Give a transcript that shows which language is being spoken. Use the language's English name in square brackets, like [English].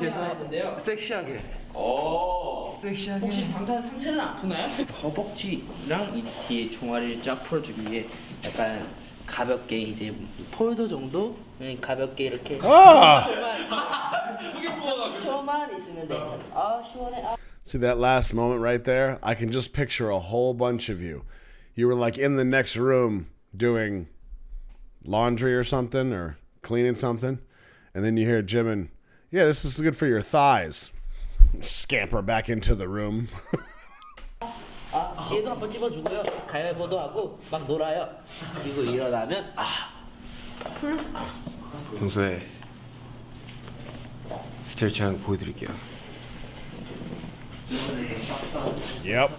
[Korean] 게 해서 하나 있는데요. 섹시하게. 섹시하게. 혹시 방탄 상체는 아프나요? 허벅지랑 이 뒤에 종아리를 쫙 풀어주기 위해 약간 가볍게 이제 폴더 정도 가볍게 이렇게 아! 10초만 있으면 돼. 시원해. [English] See that last moment right there? I can just picture a whole bunch of you. You were like in the next room doing laundry or something or cleaning something. And then you hear Jimin, yeah, this is good for your thighs. Scamper back into the room. [Korean] 뒤에도 한번 찝어주고요. 가위바위보도 하고 막 놀아요. 그리고 일어나면 플러스. 평소에 스트레칭하는 거 보여드릴게요. [English] Yep.